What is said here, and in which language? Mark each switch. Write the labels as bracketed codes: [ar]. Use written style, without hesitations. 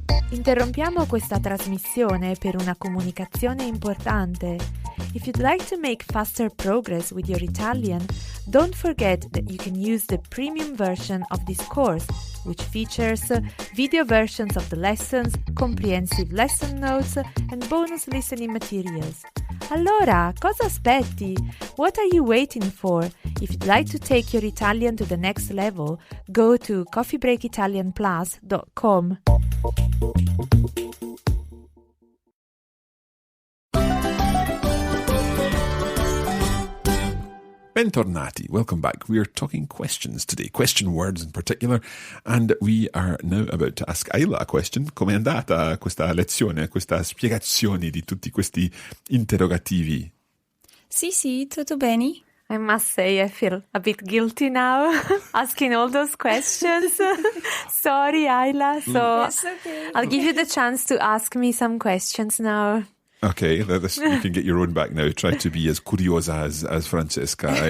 [it] Interrompiamo questa trasmissione per una comunicazione importante. [en] If you'd like to make faster progress with your Italian, don't forget that you can use the premium version of this course, which features video versions of the lessons, comprehensive lesson notes, and bonus listening materials. [it] Allora, cosa aspetti? [en] What are you waiting for? If you'd like to take your Italian to the next level, go to coffeebreakitalianplus.com. [it] Bentornati. [en] Welcome back. We are talking questions today, question words in particular, and we are now about to ask Isla a question. [it] Come è andata questa lezione, questa spiegazione di tutti questi interrogativi? Sì, tutto bene. [en] I must say, I feel a bit guilty now asking all those questions. Sorry, Isla. So It's okay. I'll give you the chance to ask me some questions now. Okay, you can get your own back now. Try to be as curiosa as Francesca.